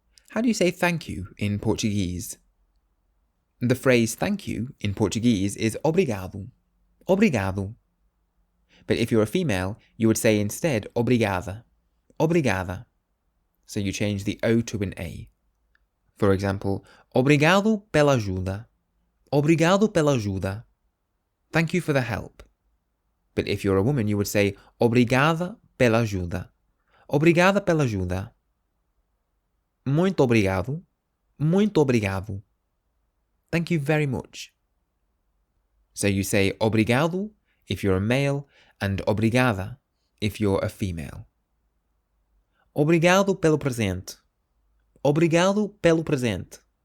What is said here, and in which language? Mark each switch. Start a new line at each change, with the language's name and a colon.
English: How do you say thank you in Portuguese? The phrase thank you in Portuguese is obrigado. Obrigado. But if you're a female, you would say instead obrigada. Obrigada. So you change the O to an A. For example,
Portuguese: obrigado pela ajuda. Obrigado pela ajuda.
English: Thank you for the help. But if you're a woman, you would say
Portuguese: obrigada pela ajuda. Obrigada pela ajuda. Muito obrigado. Muito obrigado.
English: Thank you very much. So you say obrigado if you're a male and obrigada if you're a female.
Portuguese: Obrigado pelo presente. Obrigado pelo presente.